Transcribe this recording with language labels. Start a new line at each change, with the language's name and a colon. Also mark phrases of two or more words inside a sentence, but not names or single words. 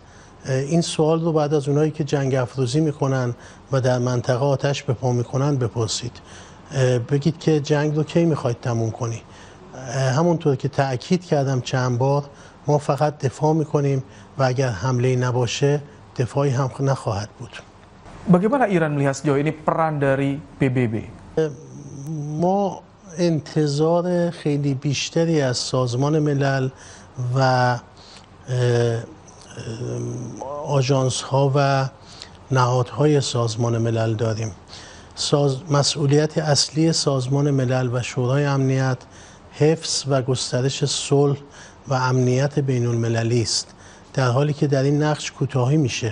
Persian: این سوال رو بعد از اونایی که جنگ افروزی میکنن و در منطقه آتش به پا میکنن بپرسید. بگید که جنگ رو کی میخواید تموم کنی؟ همونطور که تأکید کردم چند بار، ما فقط دفاع میکنیم و اگر حمله نباشه دفاعی هم نخواهد بود.
Indonesian: Bagaimana Iran melihat sejauh ini peran dari PBB?
Persian: ما انتظار خیلی بیشتری از سازمان ملل و آژانس ها و نهادهای سازمان ملل داریم. مسئولیت اصلی سازمان ملل و شورای امنیت حفظ و گسترش صلح و امنیت بین المللی است، در حالی که در این نقش کوتاهی میشه.